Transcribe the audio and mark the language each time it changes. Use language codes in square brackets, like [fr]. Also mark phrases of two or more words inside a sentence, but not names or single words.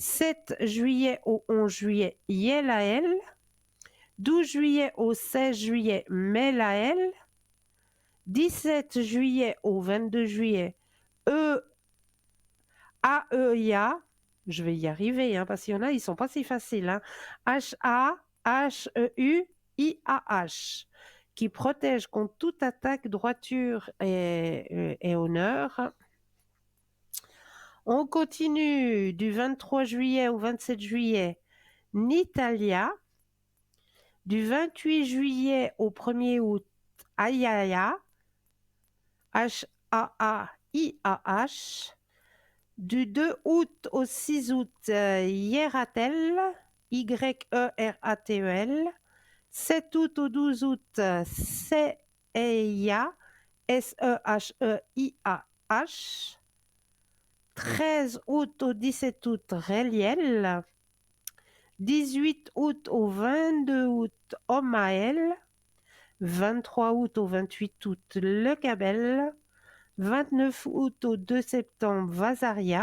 [fr] 7 juillet au 11 juillet, Yelaël. 12 juillet au 16 juillet, Melaël. 17 juillet au 22 juillet, Aeya. Je vais y arriver, hein, parce qu'il y en a, ils sont pas si faciles. Hein. H-A-H-E-U-I-A-H, qui protège contre toute attaque, droiture et honneur. On continue du 23 juillet au 27 juillet, Nitalia. Du 28 juillet au 1er août, Ayaya. H-A-A-I-A-H. Du 2 août au 6 août, Yeratel. Y-E-R-A-T-E-L. 7 août au 12 août, Seheia. S-E-H-E-I-A-H. 13 août au 17 août, Reliel. 18 août au 22 août, Omael. 23 août au 28 août, Le Cabel. 29 août au 2 septembre, Vasaria.